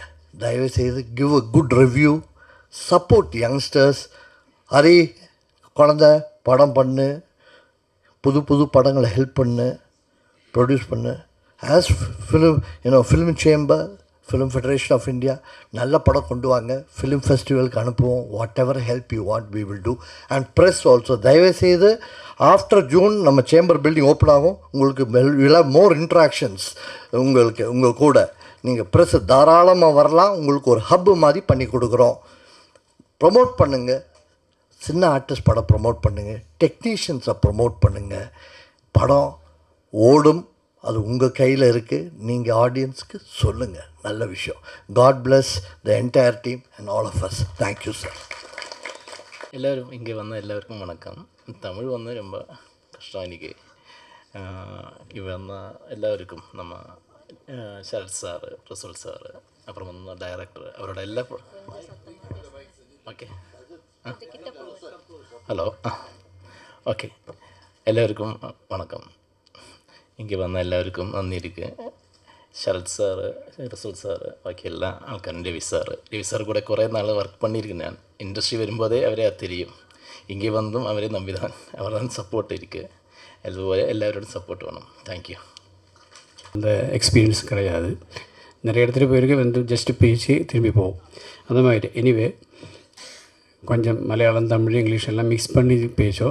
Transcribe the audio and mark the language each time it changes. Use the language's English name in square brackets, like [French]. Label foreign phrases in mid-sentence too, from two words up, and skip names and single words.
[English] தயவுசெய்து give a good review, support youngsters. [Tamil] ஹரி குழந்த படம் பண்ணு, புது புது படங்களை ஹெல்ப் பண்ணு, ப்ரொடியூஸ் பண்ணு. [English] as film film chamber, Film Federation of India [Tamil] நல்ல படம் கொண்டு வாங்க, [English] film festivalukku [Tamil] அனுப்புவோம். [English] Whatever help you want we will do. and press also தயவுசெய்து after June நம்ம chamber building open ஆகும். [Tamil] உங்களுக்கு [English] will have more interactions. [Tamil] உங்கள் கூட நீங்கள் ப்ரெஸ் தாராளமாக வரலாம். உங்களுக்கு ஒரு ஹப்பு மாதிரி பண்ணி கொடுக்குறோம். ப்ரொமோட் பண்ணுங்கள், சின்ன ஆர்டிஸ்ட் படம் ப்ரொமோட் பண்ணுங்கள், டெக்னீஷியன்ஸை ப்ரொமோட் பண்ணுங்கள். படம் ஓடும், அது உங்கள் கையில் இருக்குது. நீங்கள் ஆடியன்ஸுக்கு சொல்லுங்கள். நல்ல விஷயம். [English] God bless the entire team and all of us. thank you sir. [Tamil] எல்லோரும் இங்கே வந்த எல்லாருக்கும் வணக்கம். தமிழ் வந்து ரொம்ப கஷ்டம் [Malayalam] എനിക്ക്. [Tamil] இங்கே வந்த எல்லாருக்கும் நம்ம [Malayalam] ശരത് സാറ്, റസൂൽ സാറ്, അപ്പുറം വന്ന ഡയറക്ടർ, അവരുടെ എല്ലാ [English] okay hello okay [Malayalam] എല്ലാവർക്കും വണക്കം. [Tamil] இங்கே வந்த எல்லாருக்கும் நன்றி இருக்குது. [Malayalam] ശരത് സാറ്, റസൂൽ സാറ്, ബാക്കി എല്ലാ ആൾക്കാരും, രവി സാറ് കൂടെ കുറേ നാൾ വർക്ക് பண்ணியிருக்கேன். ഞാൻ ഇൻഡസ്ട്രി വരുമ്പോഴേ അവരെ தெரியும். [Tamil] இங்கே வந்தும் அவரை நம்பிதான், அவர்தான் சப்போர்ட் இருக்குது. அதுபோல் எல்லாரோடும் சப்போர்ட் வேணும். தேங்க்யூ. அந்த எக்ஸ்பீரியன்ஸ் கிடையாது. நிறைய இடத்துல போயிருக்க வந்து ஜஸ்ட்டு பேசி திரும்பி போவோம். அந்த மாதிரி எனிவே கொஞ்சம் மலையாளம், தமிழ், இங்கிலீஷ் எல்லாம் மிக்ஸ் பண்ணி பேசோம்.